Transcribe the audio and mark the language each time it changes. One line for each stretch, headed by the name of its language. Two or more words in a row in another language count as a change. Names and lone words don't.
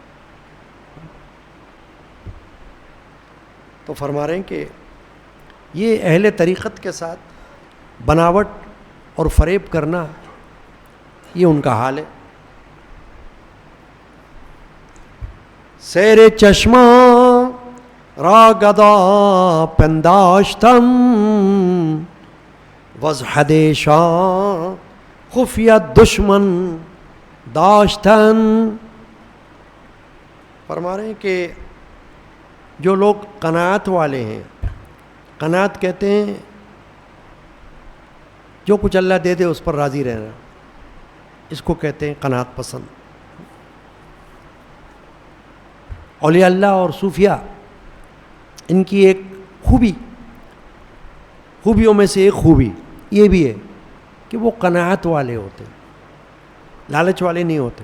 Urdu: تو فرما رہے ہیں کہ یہ اہل طریقت کے ساتھ بناوٹ اور فریب کرنا یہ ان کا حال ہے.
Persian: سیر چشمہ را گدا پنداشتم وزحدیشاں خفیہ دشمن داشتن.
Urdu: فرما رہے ہیں کہ جو لوگ قناعت والے ہیں, قناعت کہتے ہیں جو کچھ اللہ دے دے اس پر راضی رہنا, اس کو کہتے ہیں قناعت پسند. اولیاء اللہ اور صوفیاء ان کی ایک خوبیوں میں سے ایک خوبی یہ بھی ہے کہ وہ قناعت والے ہوتے, لالچ والے نہیں ہوتے.